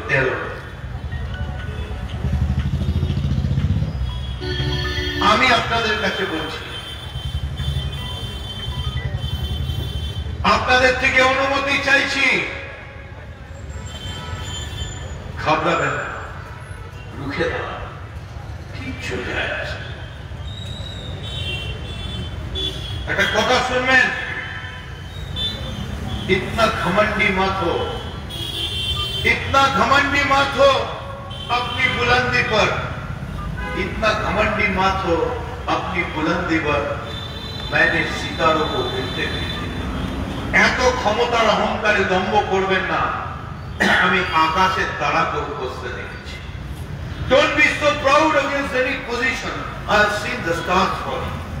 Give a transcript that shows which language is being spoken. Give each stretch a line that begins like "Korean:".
Bangla: 13 আমি আপনাদের কাছে বলছি, আপনাদের থেকে অনুমতি চাইছি, ঘাবড়াবেন না, রুখে দাঁড়ান, কিচ্ছু যায় আসে। একটা কথা শুনবেন,
Hindi: इतना घमंडी मत हो, इतना घमंडी मत हो अपनी बुलंदी पर, इतना घमंडी मत हो अपनी बुलंदी पर मैंने सितारों को गिनते गिनते।
Bangla: এত ক্ষমতার অহংকারে দম্ভ করবেন না, আমি আকাশের তারাকে উপস্থিত দেখেছি।
English: Don't be so proud against any position. I have seen the stars falling.